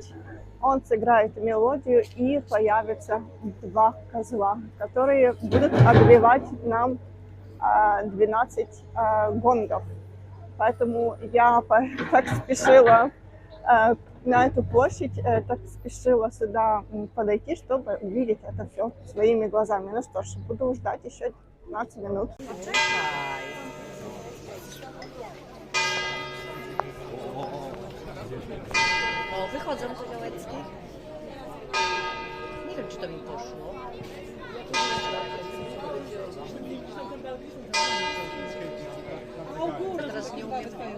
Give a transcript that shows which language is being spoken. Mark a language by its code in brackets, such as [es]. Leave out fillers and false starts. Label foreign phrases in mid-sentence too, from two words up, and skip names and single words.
[ru] Он сыграет мелодию, и появятся два козла, которые будут отбивать нам 12 гонгов. Поэтому я так спешила на эту площадь, так спешила сюда подойти, чтобы увидеть это все своими глазами. Ну что ж, буду ждать еще 15 minut. [pl] O, wychodzą z Białeckich. Nie wiem, czy to mi poszło. Teraz nie umiem.